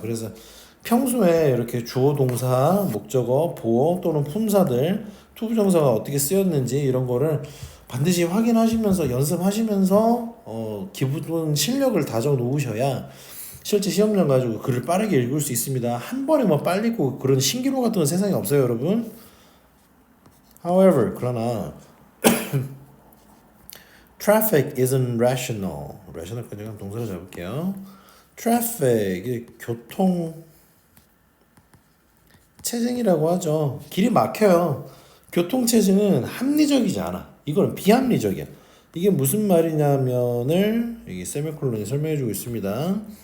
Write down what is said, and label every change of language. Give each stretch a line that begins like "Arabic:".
Korean: 그래서 평소에 이렇게 주어, 동사, 목적어, 보어 또는 품사들, 투부정사가 어떻게 쓰였는지 이런 거를 반드시 확인하시면서 연습하시면서 기본 실력을 다져 놓으셔야 실제 시험장 가지고 글을 빠르게 읽을 수 있습니다. 한 번에 뭐 빨리 읽고 그런 신기루 같은 건 세상에 없어요, 여러분.
English: However,
Korean: 그러나
English: traffic isn't rational.
Korean: rational까지 한 동사로 잡을게요. traffic, 이게 교통 체증이라고 하죠. 길이 막혀요. 교통 체증은 합리적이지 않아. 이거는 비합리적이야. 이게 무슨 말이냐면을 여기 세미콜론이 설명해주고 있습니다.